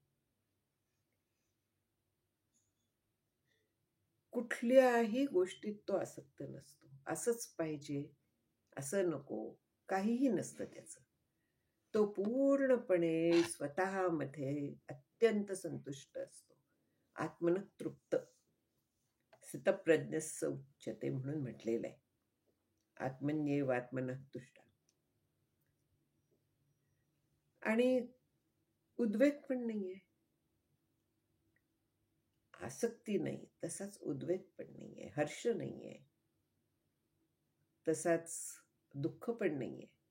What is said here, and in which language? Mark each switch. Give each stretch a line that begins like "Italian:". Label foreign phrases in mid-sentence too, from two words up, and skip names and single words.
Marathi: कुठल्याही गोष्टीत तो आसक्त नसतो. असंच पाहिजे, असं नको, काहीही नसतं त्याचं. तो पूर्णपणे स्वतःमध्ये अत्यंत संतुष्ट असतो.
Sanskrit: आत्मन तृप्त. स्थितप्रज्ञस्य उच्यते
Marathi: म्हणून म्हटलेलं आहे.
Sanskrit: आत्मन्येव आत्मनः तुष्ट.
Marathi: आणि उद्वेग पण नाहीये. आसक्ती नाही, तसाच उद्वेग पण नाहीये, हर्ष नाहीये, तसाच दुःख पण नाहीये.